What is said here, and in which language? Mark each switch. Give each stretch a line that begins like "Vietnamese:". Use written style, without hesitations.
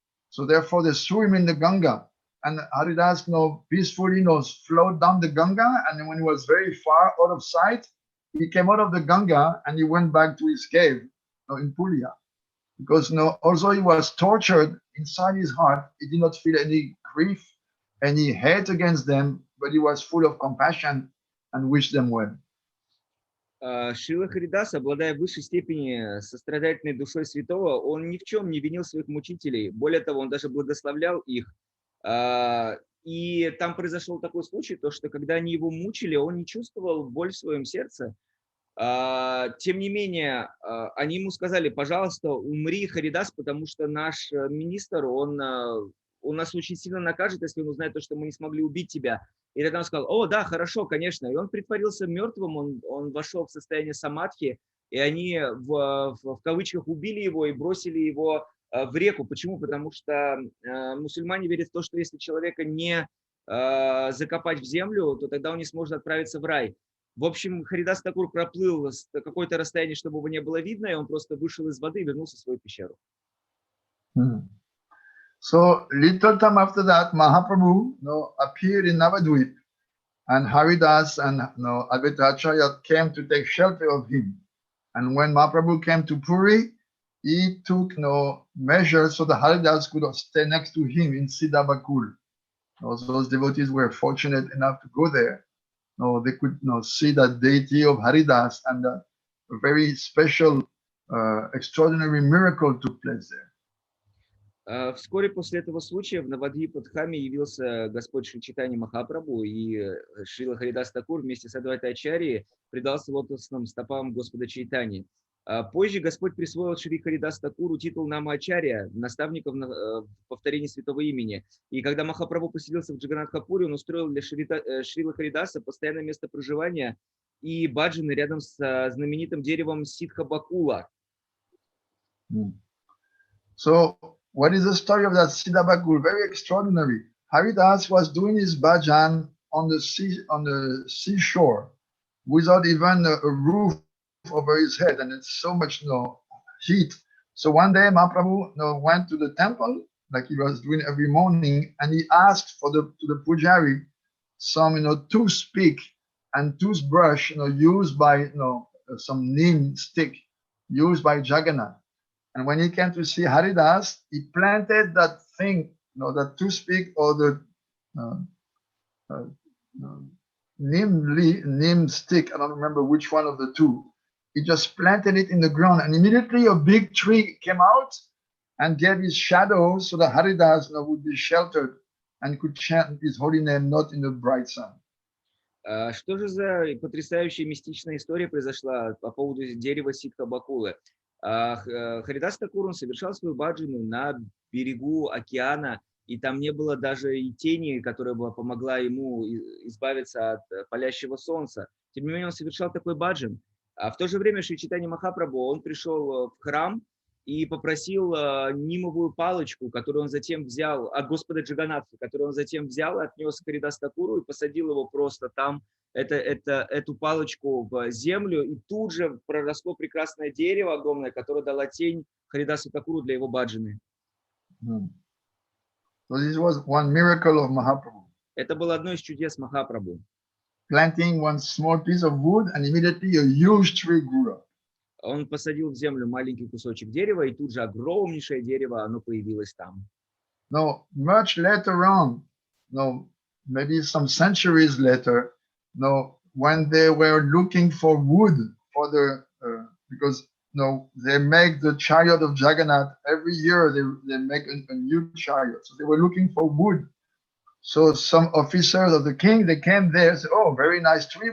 English: So therefore, they threw him in the Ganga. And Haridas peacefully flowed down the Ganga, and when he was very far out of sight, he came out of the Ganga and he went back to his cave in Pulia. Because although he was tortured inside his heart, he did not feel any grief, any hate against them, but he was full of compassion and wished them well.
Russian: Шрила Харидас, обладая в высшей степени сострадательной душой святого, он ни в чем не винил своих мучителей. Более того, он даже благословлял их. И там произошел такой случай, то, что когда они его мучили, он не чувствовал боль в своем сердце. Тем не менее, они ему сказали, пожалуйста, умри, Харидас, потому что наш министр, он нас очень сильно накажет, если он узнает то, что мы не смогли убить тебя. И тогда он сказал, о, да, хорошо, конечно. И он притворился мертвым, он вошел в состояние самадхи, и они в кавычках убили его и бросили его в реку. Почему? Потому что мусульмане верят в то, что если человека не закопать в землю, то тогда он не сможет отправиться в рай. В общем, Харидас Тхакур проплыл какое-то расстояние, чтобы его не было видно, и он просто вышел из воды и вернулся в свою пещеру.
English: So little time after that, Mahaprabhu appeared in Navadvip, and Haridas and Advaita Acharya came to take shelter of him. And when Mahaprabhu came to Puri, he took measures so the Haridas could stay next to him in Siddhabakul. Those devotees were fortunate enough to go there. They could see the deity of Haridas and a very special extraordinary miracle took place there.
Russian: Вскоре после этого случая в Навадвипадхаме явился Господь Шри Чайтанья Махапрабху, и Шрила Харидас Такур вместе с Адвайта-ачарьей предался лотосным стопам Господа Чайтаньи. Позже Господь присвоил Шри Харидас Такуру титул Нама-ачарья, наставника в повторении святого имени. И когда Махапрабху поселился в Джаганнатхапуре, он устроил для Шрила Харидаса постоянное место проживания и баджаны рядом с знаменитым деревом Сидха-бакула.
English: So, what is the story of that Siddha-bakul? Very extraordinary. Haridas was doing his bhajan on the seashore without even a roof over his head, and it's so much heat. So one day Mahaprabhu went to the temple like he was doing every morning, and he asked to the pujari some toothpick and toothbrush used by some neem stick used by Jagannath. And when he came to see Haridas, he planted that thing, that toothpick or the neem stick, I don't remember which one of the two. He just planted it in the ground, and immediately a big tree came out and gave his shadow so that Haridas would be sheltered and could chant his holy name not in the bright sun.
Russian: Что же за потрясающая мистичная история произошла по поводу дерева Сидха-бакулы? Харидас Такур, он совершал свою баджану на берегу океана, и там не было даже и тени, которая бы помогла ему избавиться от палящего солнца. Тем не менее, он совершал такой баджан. А в то же время Шри Чайтанья Махапрабху, он пришел в храм и попросил нимовую палочку, которую он затем взял от Господа Джаганнатха, которую он затем взял, отнес к Харидас Такуру и посадил его просто там, эту палочку в землю, и тут же проросло прекрасное дерево огромное, которое дало тень Харидасу Такуру для его баджаны.
English: So this was one miracle of Mahaprabhu.
Russian: Это было одно из чудес Махапрабху.
English: Planting one small piece of wood, and immediately a huge tree grew up.
Russian: Он посадил в землю маленький кусочек дерева, и тут же огромнейшее дерево, оно появилось там.
English: No, much later on, maybe some centuries later, when they were looking for wood for because they make the chariot of Jagannath every year. They make a new chariot, so they were looking for wood. So some officers of the king, they came there and said, "Oh, very nice tree.